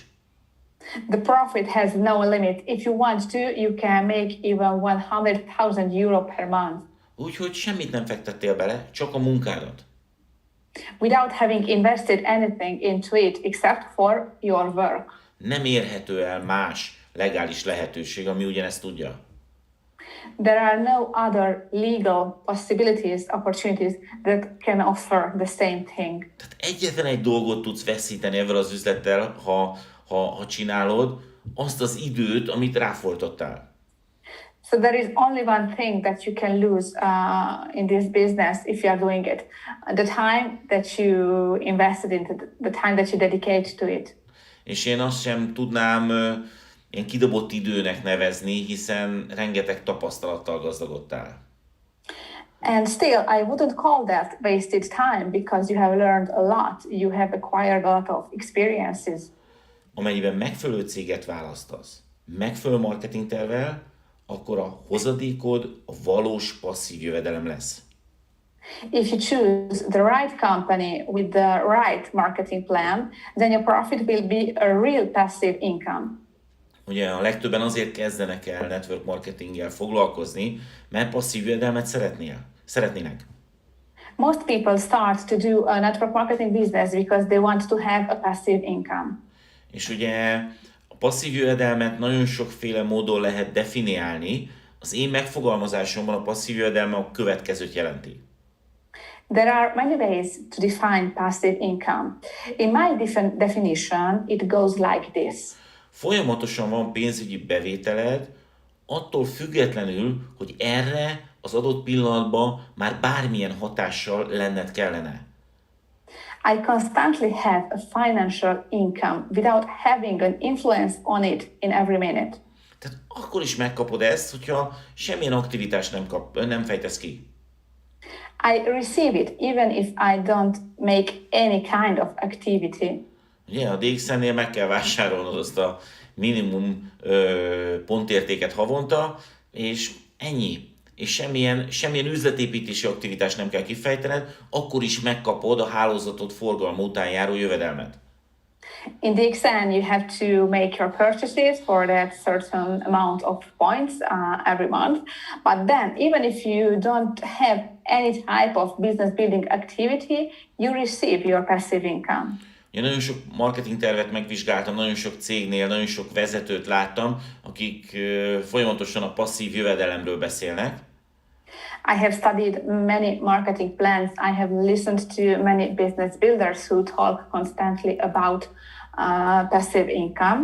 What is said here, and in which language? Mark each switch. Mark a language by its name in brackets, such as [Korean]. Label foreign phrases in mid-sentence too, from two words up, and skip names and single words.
[English] The profit has no limit. If you want to, you can make even 100,000 euro per month. [Hungarian] Úgyhogy semmit nem fektettél bele, csak a munkádat. [English] Without having invested anything into it except for your work. [Hungarian] Nem érhető el más legális lehetőség, ami ugyanezt tudja. [English] There are no other legal possibilities, opportunities that can offer the same thing. [Hungarian] Tehát egyetlen egy dolgot tudsz veszíteni ezzel az üzlettel, ha csinálod, azt az időt, amit ráfordítottál. [English] So there is only one thing that you can lose in this business if you are doing it. The time that you invested into the time that you dedicate to it. [Hungarian] És én azt sem tudnám ilyen kidobott időnek nevezni, hiszen rengeteg tapasztalattal gazdagodtál. [English] And still, I wouldn't call that wasted time because you have learned a lot. You have acquired a lot of experiences. [Hungarian] Amennyiben megfelelő céget választasz, megfelelő marketingtervvel, akkor a hozadékod a valós passzív jövedelem lesz. [English] If you choose the right company with the right marketing plan, then your profit will be a real passive income. [Hungarian] Ugye a legtöbben azért kezdenek el [English] network marketinggel [Hungarian] foglalkozni, mert passzív jövedelmet szeretnének. [English] Most people start to do a network marketing business because they want to have a passive income. [Hungarian] És ugye a passzív jövedelmet nagyon sokféle módon lehet definiálni. Az én megfogalmazásomban a passzív jövedelme a következőt jelenti. [English] There are many ways to define passive income. In my definition, it goes like this. [Hungarian] Folyamatosan van pénzügyi bevételed, attól függetlenül, hogy erre az adott pillanatban már bármilyen hatással lenned kellene. [English] I constantly have a financial income without having an influence on it in every minute. [Hungarian] Tehát akkor is megkapod ezt, hogyha semmilyen aktivitást nem fejtesz ki. [English] I receive it even if I don't make any kind of activity. [Hungarian] Ugye a DXN-nél meg kell vásárolnod azt a minimum pontértéket havonta, és ennyi. És semmilyen üzletépítési aktivitást nem kell kifejtened, akkor is megkapod a hálózatot forgalma után járó jövedelmet. [English] In the exam, you have to make your purchases for that certain amount of points every month. But then, even if you don't have any type of business building activity, you receive your passive income. [Hungarian] Én nagyon sok marketing tervet megvizsgáltam, nagyon sok cégnél, nagyon sok vezetőt láttam, akik folyamatosan a passzív jövedelemről beszélnek. [English] I have studied many marketing plans. I have listened to many business builders who talk constantly about passive income.